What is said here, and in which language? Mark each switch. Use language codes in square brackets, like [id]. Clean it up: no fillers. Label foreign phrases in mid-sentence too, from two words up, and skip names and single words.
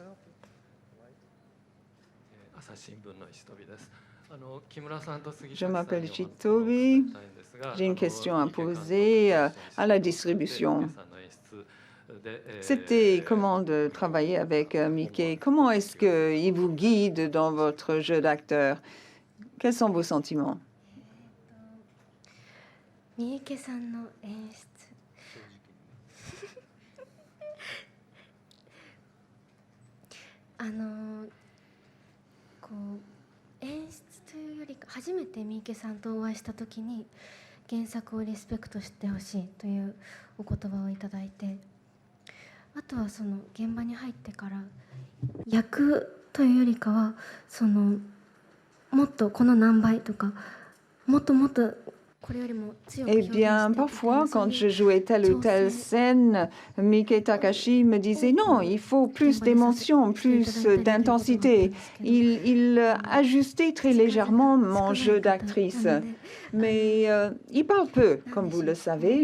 [fr] Je m'appelle Chitobi. J'ai une question à poser à la distribution. C'était comment de travailler avec Miike? Comment est-ce qu'il vous guide dans votre jeu d'acteur? Quels sont vos sentiments? [ja] 三池さんの演出こう演出というよりか初めて三池さんとお会いした時に原作をリスペクトしてほしいというお言葉をいただいて、あとはその現場に入ってから役というよりかはそのもっとこの何倍とかもっともっと [fr] Eh bien, parfois, quand je jouais telle ou telle scène, Miike Takahashi me disait non, il faut plus d'émotion, plus d'intensité. Il ajustait très légèrement mon jeu d'actrice. Mais il parle peu, comme vous le savez.